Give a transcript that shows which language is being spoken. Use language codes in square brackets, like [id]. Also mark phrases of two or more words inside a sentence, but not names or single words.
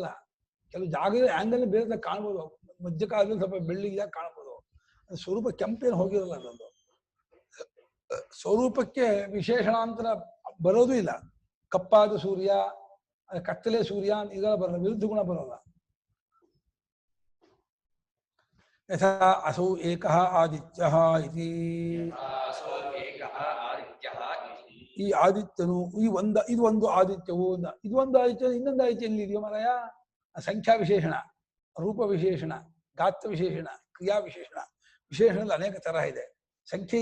[kn] ಕೆಲವು ಜಾಗದ ಆಂಗಲ್ ಬೇರೆ ಕಾಣ್ಬೋದು, ಮಧ್ಯ ಕಾಲದಲ್ಲಿ ಸ್ವಲ್ಪ ಬೆಳ್ಳಿಗೆ ಕಾಣ್ಬೋದು. ಅದು ಸ್ವರೂಪ ಕೆಂಪೇನು ಹೋಗಿರಲ್ಲ. ಅದೊಂದು ಸ್ವರೂಪಕ್ಕೆ ವಿಶೇಷಣಾಂತರ ಬರೋದು ಇಲ್ಲ. ಕಪ್ಪಾದ ಸೂರ್ಯ, ಕತ್ತಲೆ ಸೂರ್ಯ ಇದೆಲ್ಲ ಬರಲ್ಲ, ವಿರುದ್ಧ ಗುಣ ಬರೋಲ್ಲ. [sa] ಯಥಾ ಅಸೌ ಏಕಃ ಆದಿತ್ಯಃ ಇತಿ. [kn] ಈ ಆದಿತ್ಯನು ಇದು ಒಂದು ಆದಿತ್ಯವು, ಇದು ಒಂದು ಆದಿತ್ಯ, ಇನ್ನೊಂದು ಆದಿತ್ಯ ಎಲ್ಲಿದೆಯೋ ಮಾರಾಯ? ಸಂಖ್ಯಾ ವಿಶೇಷಣ, ರೂಪ ವಿಶೇಷಣ, ಗಾತ್ರ ವಿಶೇಷಣ, ಕ್ರಿಯಾ ವಿಶೇಷಣ. ವಿಶೇಷಣದಲ್ಲಿ ಅನೇಕ ತರಹ ಇದೆ.